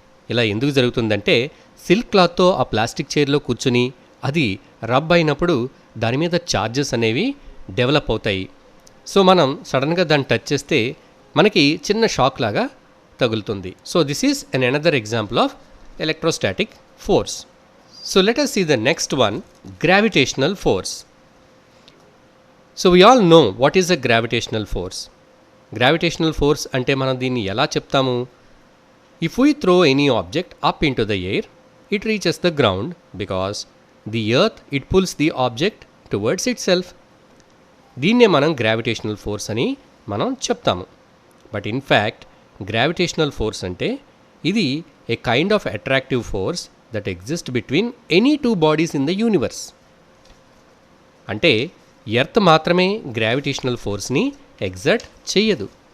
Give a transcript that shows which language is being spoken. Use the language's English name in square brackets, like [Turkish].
[Telugu] ఇలా ఎందుకు జరుగుతుందంటే సిల్క్ క్లాత్తో ఆ ప్లాస్టిక్ చైర్లో కూర్చొని అది రబ్ అయినప్పుడు దాని మీద ఛార్జెస్ అనేవి డెవలప్ అవుతాయి. సో మనం సడన్గా దాన్ని టచ్ చేస్తే మనకి చిన్న షాక్ లాగా తగులుతుంది. [English] So this is an another example of electrostatic force. So let us see the next one, gravitational force. So we all know what is a gravitational force. Gravitational force [Telugu] ante manam deenni ela cheptamu? [English] If we throw any object up into the air, it reaches the ground because the earth it pulls the object towards itself. [Telugu] దీన్నే మనం gravitational force అని మనం చెప్తాము. [English] but in fact gravitational force [Telugu] అంటే ఇది [English] A kind of attractive force that exist between any two bodies in the universe. [Telugu] అంటే earth మాత్రమే gravitational ఫోర్స్ని exert చెయ్యదు.